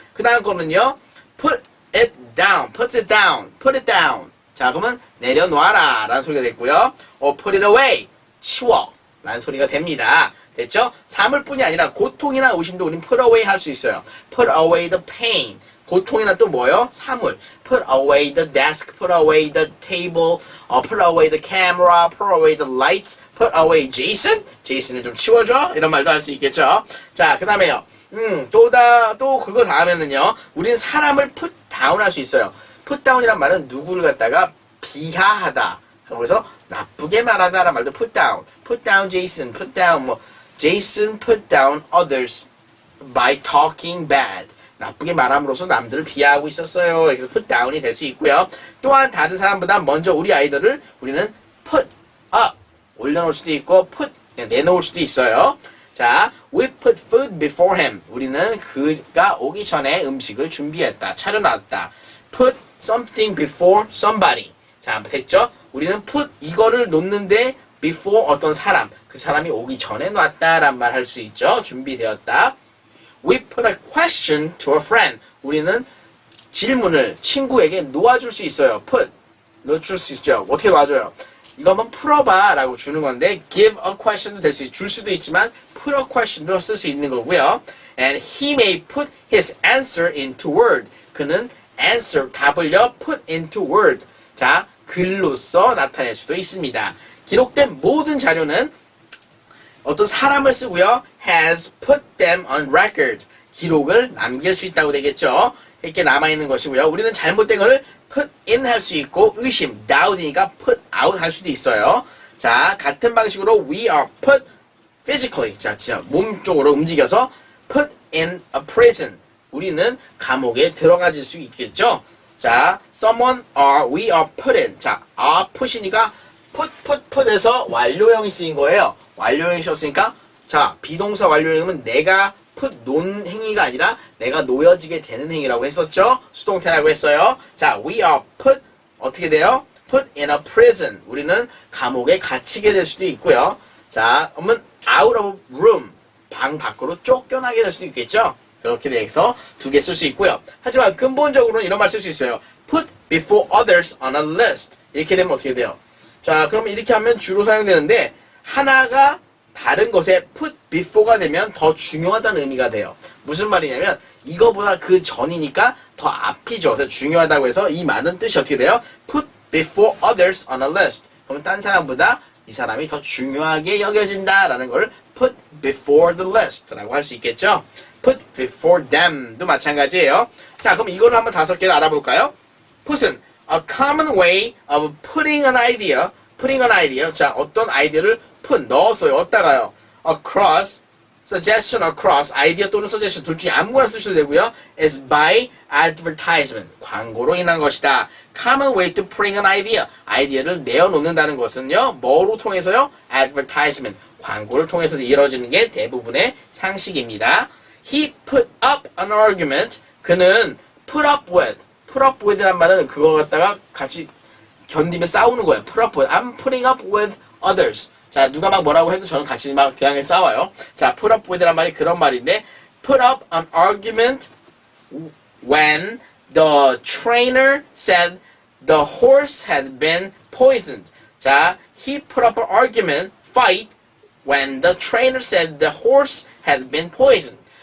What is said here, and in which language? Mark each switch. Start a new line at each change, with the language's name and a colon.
Korean: 그 다음 거는요,
English: put it down, put it down, put it down.
Korean: 자, 그러면 내려놓아라 라는 소리가 됐고요. put it away, 치워 라는 소리가 됩니다. 됐죠? 사물뿐이 아니라 고통이나 의심도 우린 put away 할 수 있어요.
English: put away the pain.
Korean: 고통이나 또 뭐요? 사물.
English: put away the desk, put away the table, put away the camera, put away the lights, put away Jason?
Korean: 제이슨을 좀 치워줘? 이런 말도 할 수 있겠죠? 자, 그 다음에요. 또 그거 다음에는요, 우린 사람을 put down 할 수 있어요. put down이란 말은 누구를 갖다가 비하하다. 그래서 나쁘게 말하다 라는 말도 put down.
English: put down Jason, put down Jason put down others by talking bad.
Korean: 나쁘게 말함으로써 남들을 비하하고 있었어요. 그래서 put down이 될 수 있고요. 또한 다른 사람보다 먼저 우리 아이들을 우리는 put up, 올려놓을 수도 있고 put, 내놓을 수도 있어요.
English: 자, we put food before him.
Korean: 우리는 그가 오기 전에 음식을 준비했다, 차려놨다.
English: put something before somebody.
Korean: 자, 됐죠? 우리는 put 이거를 놓는데 before 어떤 사람, 그 사람이 오기 전에 놨다란 말 할 수 있죠. 준비되었다.
English: We put a question to a friend.
Korean: 우리는 질문을 친구에게 놓아줄 수 있어요. put, 놓아줄 수 있죠. 어떻게 놔줘요? 이거 한번 풀어봐 라고 주는 건데 give a question도 줄 수도 있지만 put a question도 쓸 수 있는 거고요.
English: And he may put his answer into word.
Korean: 그는 answer, 답을요
English: put into word.
Korean: 자, 글로써 나타낼 수도 있습니다. 기록된 모든 자료는 어떤 사람을 쓰고요.
English: has put them on record.
Korean: 기록을 남길 수 있다고 되겠죠. 이렇게 남아있는 것이고요. 우리는 잘못된 것을 put in 할 수 있고 의심, doubt이니까 put out 할 수도 있어요.
English: 자,
Korean: 같은 방식으로
English: we are put physically.
Korean: 자, 진짜 몸 쪽으로 움직여서
English: put in a prison.
Korean: 우리는 감옥에 들어가질 수 있겠죠.
English: 자, we are put in.
Korean: 자, are put이니까 put에서 완료형이 쓰인 거예요. 완료형이 썼으니까 자, 비동사 완료형은 내가 put 놓은 행위가 아니라 내가 놓여지게 되는 행위라고 했었죠. 수동태라고 했어요. 자, we are put 어떻게 돼요?
English: put in a prison.
Korean: 우리는 감옥에 갇히게 될 수도 있고요.
English: 자, 그러면 out of room.
Korean: 방 밖으로 쫓겨나게 될 수도 있겠죠. 그렇게 돼서 두 개 쓸 수 있고요. 하지만 근본적으로는 이런 말 쓸 수 있어요.
English: put before others on a list.
Korean: 이렇게 되면 어떻게 돼요? 자, 그러면 이렇게 하면 주로 사용되는데 하나가 다른 것에 put before가 되면 더 중요하다는 의미가 돼요. 무슨 말이냐면 이거보다 그 전이니까 더 앞이죠. 그래서 중요하다고 해서 이 많은 뜻이 어떻게 돼요?
English: put before others on a list.
Korean: 그러면 딴 사람보다 이 사람이 더 중요하게 여겨진다라는 걸
English: put before the list
Korean: 라고 할 수 있겠죠. put before them도 마찬가지예요. 자, 그럼 이거를 한번 5개를 알아볼까요?
English: put은 a common way of putting an idea. putting an idea.
Korean: 자, 어떤 아이디어를 put, 넣어서요. 어디다가요? across, suggestion across, 아이디어 또는 suggestion 둘 중에 아무거나 쓰셔도 되고요.
English: is by advertisement.
Korean: 광고로 인한 것이다.
English: common way to putting an idea.
Korean: 아이디어를 내어놓는다는 것은요. 뭐로 통해서요? advertisement. 광고를 통해서 이루어지는 게 대부분의 상식입니다.
English: He put up an argument. 그는 put up with.
Korean: put up with란 말은 그거 갖다가 같이 견디며 싸우는 거예요.
English: put up with. I'm putting up with others.
Korean: 자, 누가 막 뭐라고 해도 저는 같이 막 대항해 싸워요.
English: 자, put up with란
Korean: 말이 그런 말인데
English: put up an argument when the trainer said the horse had been poisoned. 자, he put up an argument, fight, when the trainer said the horse had been poisoned.